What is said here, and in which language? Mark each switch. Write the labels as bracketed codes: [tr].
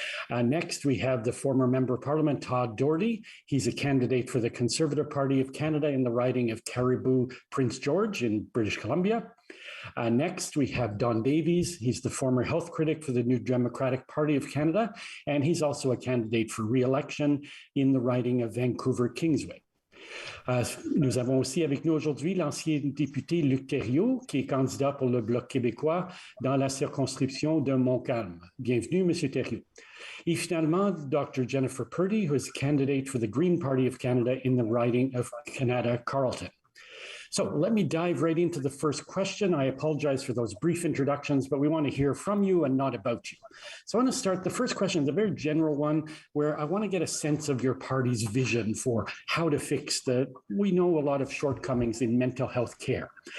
[en] Next, we have the former Member of Parliament, Todd Doherty. He's a candidate for the Conservative Party of Canada in the riding of Caribou, Prince George in British Columbia. Next, we have Don Davies. He's the former health critic for the New Democratic Party of Canada, and he's also a candidate for re-election in the riding of Vancouver-Kingsway. [fr] Nous avons aussi avec nous aujourd'hui l'ancien député Luc Thériault, qui est candidat pour le Bloc québécois dans la circonscription de Montcalm. Bienvenue, M. Thériault. Et finalement, Dr. [en] Jennifer Purdy, who is a candidate for the Green Party of Canada in the riding of Canada-Carleton. So let me dive right into the first question. I apologize for those brief introductions, but we want to hear from you and not about you. So I want to start, the first question is a very general one where I want to get a sense of your party's vision for how to fix we know a lot of shortcomings in mental health care.